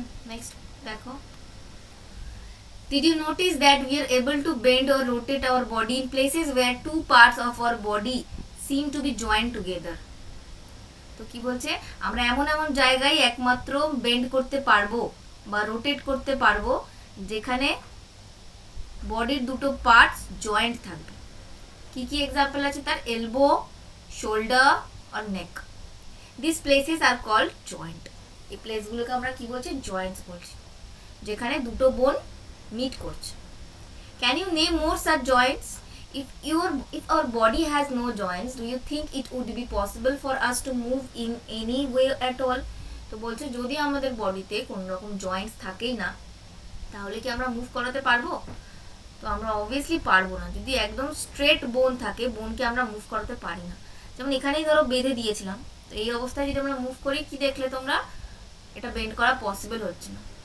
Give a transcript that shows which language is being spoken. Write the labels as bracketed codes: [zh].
[bn] Next দেখো, [en] did you notice that we are able to bend or rotate our body in places where two parts of our body seem to be joined together? [bn] তো কি বলছে, আমরা এমন এমন জায়গায় একমাত্র বেন্ড করতে পারবো বা রোটেট করতে পারবো যেখানে বডির দুটো পার্টস জয়েন্ট থাকবে। কি কি এক্সাম্পল আছে তার? Elbow, shoulder আর neck. [en] This places are called joint. [bn] এই প্লেসগুলোকে আমরা কি বলছি? জয়েন্টস বলছি, যেখানে দুটো বোন মিট করছে। [en] Can you name more such joints? If our body has no joints, do you think it would be possible for us to move in any way at all? [bn] তো বলছে যদি আমাদের বডিতে কোনো রকম জয়েন্টস থাকেই না তাহলে কি আমরা মুভ করাতে পারবো? তো আমরা অবভিয়াসলি পারবো না। যদি একদম স্ট্রেট বোন থাকে, বোনকে আমরা মুভ করাতে পারি না। যেমন এখানেই ধরো বেঁধে দিয়েছিলাম, তো এই অবস্থায় যদি আমরা মুভ করি, কি দেখলে তোমরা, এটা বেন্ড করা পসিবল হচ্ছে না।